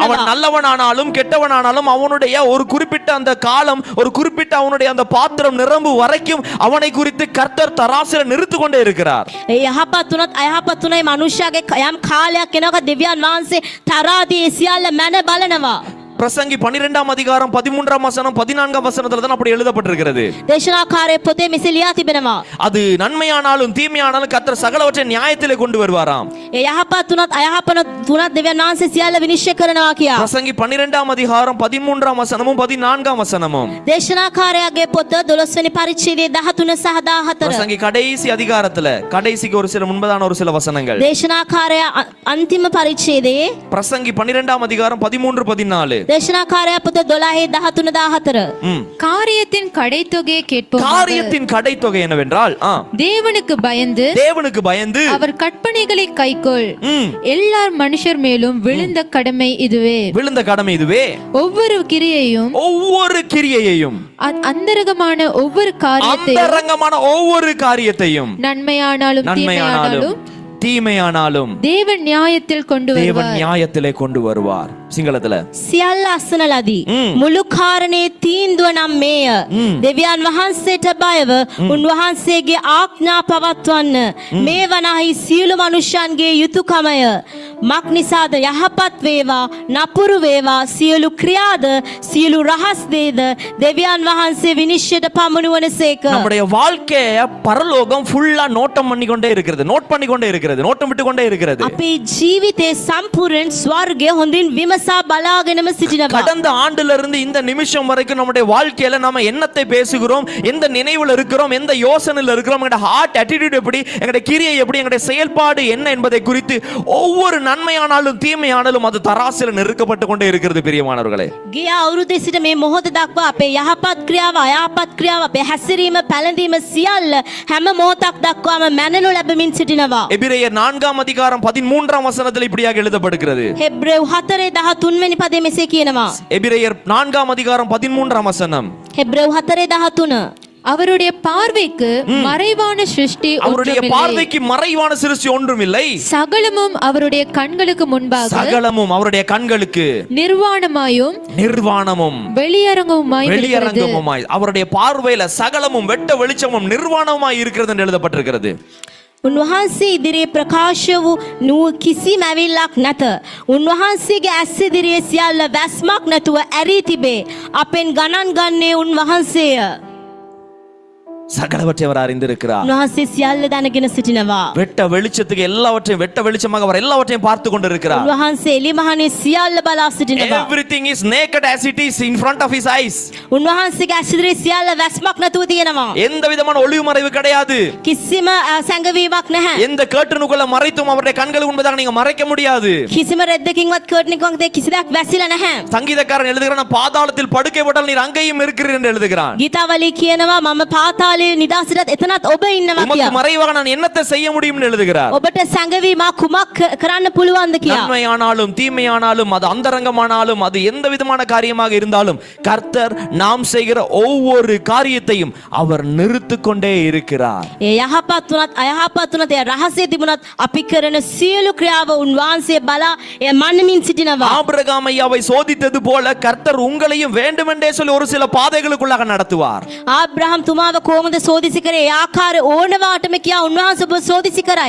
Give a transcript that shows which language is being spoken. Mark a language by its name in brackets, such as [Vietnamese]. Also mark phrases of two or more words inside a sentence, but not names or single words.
[Tamil] அவன் நல்லவனானாலும் கெட்டவனானாலும் அவனுடைய ஒரு குறிப்பிட்ட அந்த காலம், ஒரு குறிப்பிட்ட அவனுடைய அந்த பாத்திரம் நிரம்பு வரைக்கும் அவனை குறித்து கர்த்தர் தராசில நிறுத்து கொண்டே இருக்கிறார். [Sinhala] ඒ යහපත් වුණත් අයහපත් වුණයි මිනිස්සයාගේ යම් කාලයක් එනකොට දෙවියන් වහන්සේ තරාදී සියල්ල මැන බලනවා. [Tamil] பிரசங்கி 12ஆம் அதிகாரம் 13ஆம் வசனம் 14ஆம் வசனத்துல தான் அப்படி எழுதப்பட்டிருக்கிறது. [Sinhala] දේශනාකාරයේ පොතේ මෙසේ ලියා තිබෙනවා. [Tamil] அது நன்மையானாலும் தீமையானாலும் கர்த்தர் சகலவற்றை நியாயத்திலே கொண்டு வருவாராம். [Sinhala] ඒ යහපත් වුණත් අයහපත් වුණත් දෙවියන් වහන්සේ සියල්ල විනිශ්චය කරනවා කියා. [Tamil] பிரசங்கி 12ஆம் அதிகாரம் 13ஆம் வசனமும் 14ஆம் வசனமும். [Sinhala] දේශනාකාරයාගේ පොත 12 වෙනි පරිච්ඡේදයේ 13 සහ 14. [Tamil] பிரசங்கி கடைசி அதிகாரத்துல கடைசிக்கு ஒரு சில முன்பதான ஒரு சில வசனங்கள். [Sinhala] දේශනාකාරයා අන්තිම පරිච්ඡේදයේ [Tamil] பிரசங்கி 12ஆம் அதிகாரம் 13 14. [Sinhala] දේශනාකාරයා පොත 12 13 14. [Tamil] காரியத்தின் கடைத்தொகையை கேட்போம். காரியத்தின் கடைத்தொகை என்னவென்றால் தேவனுக்கு பயந்து தேவனுக்கு பயந்து அவர் கற்பனைகளை கைக்கொள். எல்லார் மனுஷர் மேலும் விழுந்த கடமை இதுவே. விழுந்த கடமை இதுவே. ஒவ்வொரு கிரியையும் அந்தரங்கமான ஒவ்வொரு காரியத்தையும் நன்மையானாலும் தீமையானாலும் தேவன் நியாயத்திலே கொண்டு வருவார். [Sinhala] සිංහලතල සියල්ල අසන ලදී. මුළු කාරණේ තීන්දුව නම් මේය. දෙවියන් වහන්සේට බයව උන්වහන්සේගේ ආඥා පවත්වන්න මේ වනාහි සියලු මනුෂ්‍යයන්ගේ යුතුයකමය. මක් නිසාද යහපත් වේවා නපුරු වේවා සියලු ක්‍රියාද සියලු රහස් දේද දෙවියන් වහන්සේ විනිශ්චයට පමුණුවනසේක. [Tamil] நம்முடைய வாழ்க்கைய பரலோகம் ஃபுல்லா நோட்டம் பண்ணி கொண்டே இருக்கிறது. நோட் பண்ணி கொண்டே இருக்கிறது. நோட்டம் விட்டு கொண்டே இருக்கிறது. [Sinhala] අපේ ජීවිතේ සම්පූර්ණ ස්වර්ගය හොඳින් විමසා බලාගෙනම සිටිනවා. [Tamil] கடந்த ஆண்டுல இருந்து இந்த நிமிஷம் வரைக்கும் நம்முடைய வாழ்க்கையில நாம என்னத்தை பேசுகிறோம், எந்த நினைவுல இருக்கிறோம், எந்த யோசனையில இருக்கிறோம், எங்களுடைய [English] heart attitude [Tamil] எப்படி, எங்களுடைய கிரியை எப்படி, எங்களுடைய செயல்பாடு என்ன என்பதை குறித்து ஒவ்வொரு நன்மையானாலும் தீமையானாலும் அது தராசில நெருக்கப்பட்டு கொண்டே இருக்கிறது. பிரியமானவர்களே, [Sinhala] ගිය අවුරුද්දේ සිට මේ මොහොත දක්වා අපේ යහපත් ක්‍රියාව අයහපත් ක්‍රියාව අපේ හැසිරීම පැලඳීම සියල්ල හැම මොහොතක් දක්වාම මැනනු ලැබමින් සිටිනවා. [Tamil] எபிரேயர் 4ஆம் அதிகாரம் 13ஆம் வசனத்தில் இப்படியாக எழுதப்படுகிறது. [Sinhala] හෙබ්‍රේව් 4:13 වෙනි පදයේ මෙසේ කියනවා. [Tamil] எபிரேயர் 4ஆம் அதிகாரம் 13ஆம் வசனம். [Sinhala] හෙබ්‍රේව් 4:13 [Tamil] அவருடைய பார்வைக்கு மறைவான சிருஷ்டி அவருடைய பார்வைக்கு மறைவான சிருஷ்டி ஒன்றும் இல்லை. சகலமும் அவருடைய கண்களுக்கு முன்பாக சகலமும் அவருடைய கண்களுக்கு நிர்வாணமும் வெளியரங்கமுமாய் அவருடைய பார்வையில சகலமும் வெட்ட வெளிச்சமும் நிர்வாணமுமாய் இருக்கிறது என்று எழுதப்பட்டிருக்கிறது. [Sinhala] උන්වහන්සේ ඉදිරියේ ප්‍රකාශ වූ නූ කිසි මැවිල්ලක් නැත. උන්වහන්සේගේ ඇස් ඉදිරියේ සියල්ල වැස්මක් නැතුව ඇරී තිබේ. අපෙන් ගණන් ගන්නේ උන්වහන්සේය. [Tamil] சகலவற்றை அவர் அறிந்திருக்கிறார். [Sinhala] උන්වහන්සේ සියල්ල දැනගෙන සිටිනවා. [Tamil] வெட்ட வெளிச்சத்துக்கு எல்லாவற்றையும் வெட்ட வெளிச்சமாக அவர் எல்லாவற்றையும் பார்த்து கொண்டிருக்கிறார். [Sinhala] උන්වහන්සේ එළිමහනේ සියල්ල බලා සිටිනවා. [English] Everything is naked as it is in front of his eyes. [Sinhala] උන්වහන්සේගේ ඇස් ඉදිරියේ සියල්ල වැස්මක් නැතුව තියෙනවා. [Tamil] எந்த விதமான ஒளிவு மறைவு கிடையாது. [Sinhala] කිසිම සැඟවීමක් නැහැ. [Tamil] எந்த கர்ட்டனுக்குள்ள மறைத்தும் அவருடைய கண்களுக்கு முன்பதாக நீங்க மறைக்க முடியாது. [Sinhala] කිසිම රෙද්දකින්වත් කර්ටන් එකක් කිසිදක් වැසිලා නැහැ. [Tamil] சங்கீதக்காரன் எழுதுகிறான், பாதாளத்தில் படுக்கை போட்டால் நீர் அங்கேயும் இருக்கிறீர் என்று எழுதுகிறான். [Sinhala] ගීතාවලි කියනවා මම පාතාලේ කාලේ නිදාසටත් එතනත් ඔබ ඉන්නවා [Tamil] உமக்கு [Sinhala] කියා. [Tamil] மறைவாக நான் என்னத்தை செய்ய முடியும்னு எழுதுகிறார். [Sinhala] ඔබට සැඟවි මා කුමක් කරන්න පුළුවන්ද කියා. [Tamil] நன்மையானாலும் தீமையானாலும் அது அந்தரங்கமானாலும் அது எந்த விதமான காரியமாக இருந்தாலும் கர்த்தர் நாம் செய்கிற ஒவ்வொரு காரியத்தையும் அவர் நிறுத்திக் கொண்டே இருக்கிறார். [Sinhala] ඒ යහපත් වුණත් අයහපත් වුණත් ඒ රහසේ තිබුණත් අපි කරන සියලු ක්‍රියාව උන්වහන්සේ බලා ඒ මන්නමින් සිටිනවා. [Tamil] ஆபிரகாம் ஐயாவை சோதித்தது போல கர்த்தர் உங்களையும் வேண்டுமென்றே சொல்லி ஒரு சில பாதைகளுக்குள்ளாக நடத்துவார். [Sinhala] ආබ්‍රහම් තුමාව කොහොමද සෝදිසි කරේ? ඒ ආකාරය ඕනවාටම කියා උන්වහන්සේ ඔබ සෝදිසි කරයි.